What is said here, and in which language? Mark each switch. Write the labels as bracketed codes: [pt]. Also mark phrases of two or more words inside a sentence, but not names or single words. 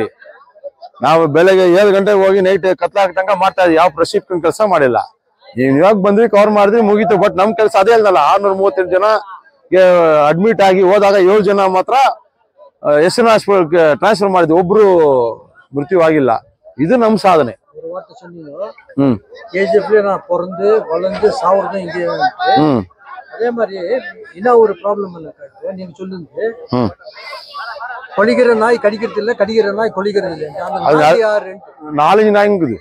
[kn] ನಾವು ಬೆಳಗ್ಗೆ 7 ಗಂಟೆಗೆ ಹೋಗಿ ನೈಟ್ ಕತ್ಲಾಗ ತನಕ ಮಾಡ್ತಾ ಇದ್ವಿ, ಯಾವ ಪ್ರೆಸ್ ಇಟ್ಕೊಂಡು ಕೆಲಸ ಮಾಡಿಲ್ಲ. ನೀವು ಇವಾಗ ಬಂದ್ರಿ, ಕವರ್ ಮಾಡಿದ್ರಿ, ಮುಗೀತು. ಬಟ್ ನಮ್ ಕೆಲಸ ಅದೇ ಅಲ್ಲಲ್ಲ. 638 ಜನ ಅಡ್ಮಿಟ್ ಆಗಿ ಹೋದಾಗ 7 ಜನ ಮಾತ್ರ SN [en] hospital transfer [kn] ಮಾಡಿದ್ವಿ, ಒಬ್ರು ಮೃತ್ಯುವಾಗಿಲ್ಲ. ಇದು ನಮ್ ಸಾಧನೆ. [ta] KGF நான் பிறந்து வளர்ந்து சாவுறதும் இங்கே. அதே மாதிரி என்ன ஒரு ப்ராப்ளம் இல்ல, நீங்க சொல்லுங்க. கொலிக்கிற நாய் கடிக்கிறது இல்ல, கடிக்கிற நாய் கொலிக்கிறது இல்ல. 4 நாய்ங்குது.